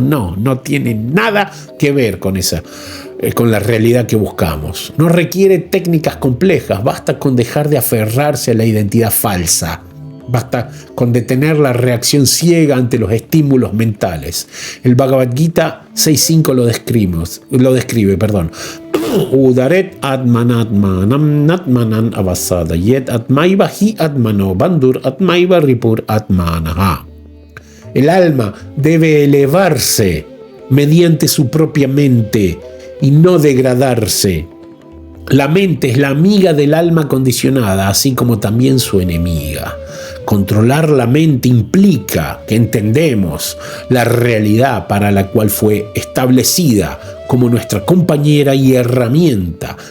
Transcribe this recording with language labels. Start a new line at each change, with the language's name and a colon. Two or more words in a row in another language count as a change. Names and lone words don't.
Spanish: No tiene nada que ver con la realidad que buscamos. No requiere técnicas complejas, basta con dejar de aferrarse a la identidad falsa. Basta con detener la reacción ciega ante los estímulos mentales. El Bhagavad Gita 6.5 lo describe.
Sanskrit: उद्धरेद् आत्मनात्मानं नात्मानम् अवसादयेत् आत्मैव हि आत्मनो बन्धुर् आत्मैव रिपुर् आत्मनः.
Spanish: El alma debe elevarse mediante su propia mente y no degradarse. La mente es la amiga del alma condicionada, así como también su enemiga. Controlar la mente implica que entendemos la realidad para la cual fue establecida como nuestra compañera y herramienta.